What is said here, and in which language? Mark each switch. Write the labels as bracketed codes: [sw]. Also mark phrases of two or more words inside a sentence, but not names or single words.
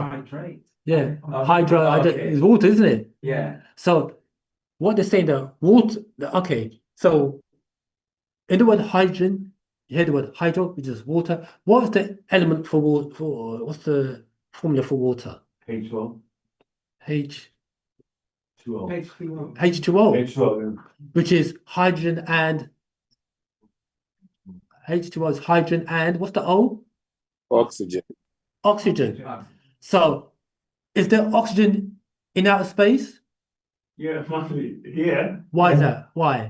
[en] Hydrate. Yeah, Okay. hydro is water, isn't it? Yeah. So what they're saying, the water. Okay, so in the word hydrogen, you hear the word hydro, which is water. What is the element for water? For what's the formula for water? H2O. H 2O. H2O. H2O, H2O. which is hydrogen and H2O is hydrogen and what's the O? Oxygen. Oxygen. So is there oxygen in outer space? Yeah, finally, yeah. Why is that? Why?